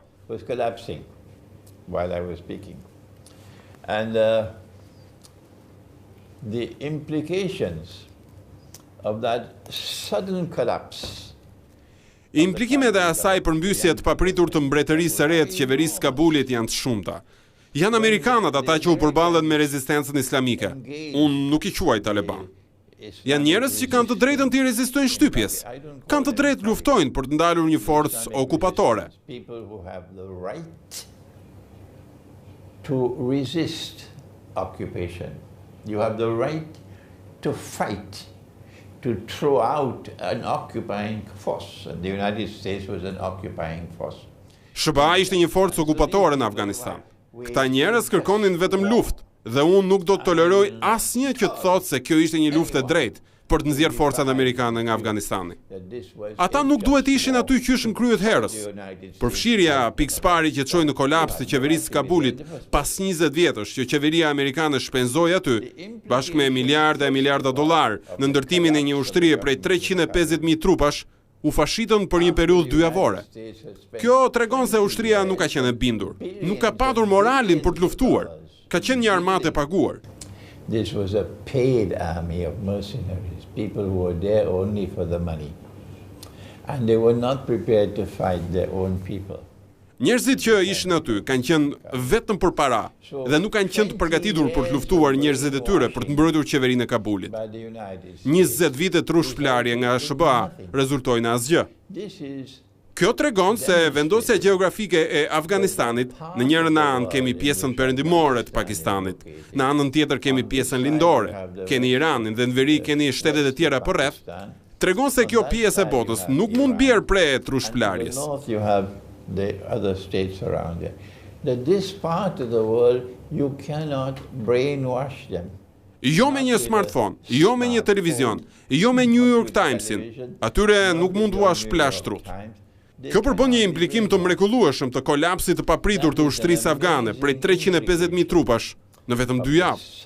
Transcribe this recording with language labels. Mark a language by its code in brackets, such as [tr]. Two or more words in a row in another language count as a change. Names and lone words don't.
[en] Was collapsing while I was speaking. And the implications of that sudden collapse. [sq] Implikimet e asaj përmbysje të papritur të mbretërisë së re të qeverisë Kabulit janë të shumta. Janë amerikanët ata që u përballen me rezistencën islamike. Unë nuk i quaj Taliban. Janë njerëz që kanë të drejtën të rezistojnë shtypjes. Kanë të drejtë luftojnë për të ndalur një forcë okupatore. [en] People who have the right to resist occupation. You have the right to fight, to throw out an occupying force, and the United States was an occupying force. [sq] SBA ishte një forcë okupatore në Afganistan. Këta njerëz kërkonin vetëm luftë, dhe unë nuk do të toleroj asnjë që të thotë se kjo ishte një luftë e drejtë për të nxjerrë forcat amerikane nga Afganistani. Ata nuk duhet ishin aty qysh në kryet herës. Përfshirja pikëspari që çoi në kolaps të qeverisë së Kabulit pas 20 vjetësh që qeveria amerikane shpenzoi aty, bashkë me miliarda e miliarda dollar në ndërtimin e një ushtrie prej 350.000 trupash, u fashitën për një periudhë dyjavore. Kjo tregon se ushtria nuk ka qenë e bindur, nuk ka patur moralin për të luftuar, ka qenë një armatë e paguar. [en] This was a paid army of mercenaries, people who were there only for the money. And they were not prepared to fight their own people. [sq] Njerëzit që ishin aty kanë qenë vetëm për para dhe nuk kanë qenë të përgatitur për të luftuar njerëzit e tyre për të mbrojtur qeverinë e Kabulit. 20 vite trushplarje nga SBA rezultojnë në asgjë. Kjo tregon se vendosja gjeografike e Afganistanit, në njërin anë kemi pjesën perëndimore të Pakistanit, në anën tjetër kemi pjesën lindore, keni Iranin dhe në veri keni shtetet e tjera përreth, tregon se kjo pjesë e botës nuk mund bjerë prej trushplarjes. [en] The other states around there. That this part of the world you cannot brainwash them. [sq] Jo me një smartphone, jo me një televizion, jo me New York Timesin. Atyre nuk mund t'ua shplashtruat. Kjo përbën një implikim të mrekullueshëm të kolapsit të papritur të ushtrisë afgane prej 350.000 trupash në vetëm 2 javë.